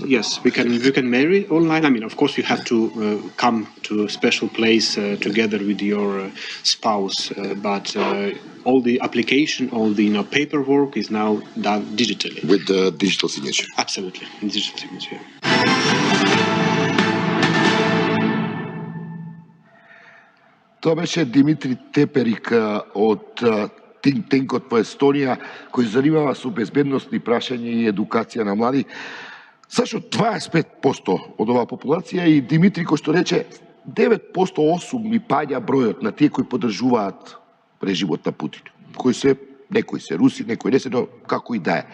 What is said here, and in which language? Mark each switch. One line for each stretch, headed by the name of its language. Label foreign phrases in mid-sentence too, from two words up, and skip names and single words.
English: Yes, we can marry online. Of course, you have to come to a special place together with your spouse, but all the application, all the paperwork is now done digitally. With the digital signature? Absolutely, digital signature.
Macedonian: Тоа беше Димитри Теперик од
English: Think Tankот
Macedonian: во Естонија, кој занимава со безбедностни прашања и едукација на млади. Сашо 25% од оваа популација, и Димитри, кој што рече, 9% ми паѓа бројот на тие кои поддржуваат режимот на Путин, кои се, некои се руси, некои не се, но како и да е.